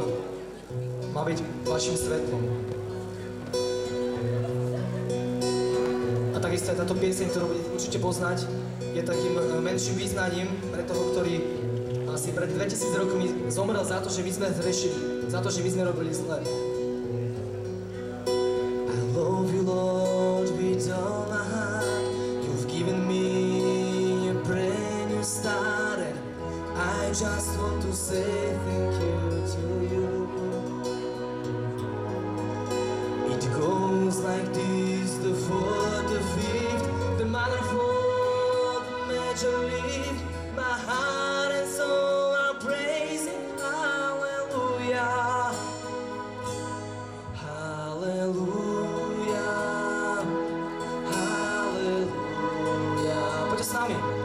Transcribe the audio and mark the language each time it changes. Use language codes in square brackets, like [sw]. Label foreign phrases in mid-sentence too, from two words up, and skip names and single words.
[sk] Má byť vašim svetlom. A takisto aj táto pieseň, ktorú budete určite poznať, je takým menším význaním pre toho, ktorý asi pred 2000 rokmi zomrel za to, že my sme zhrešili, za to, že my sme robili zle. [en] I love you, Lord, with all my heart. You've given me a brand new start, and I just want to say thank you to you. It goes like this, the fourth, the fifth, the minor fourth, the major lift. My heart and soul are praising hallelujah. Hallelujah. Hallelujah. [sk] Poďte s nami.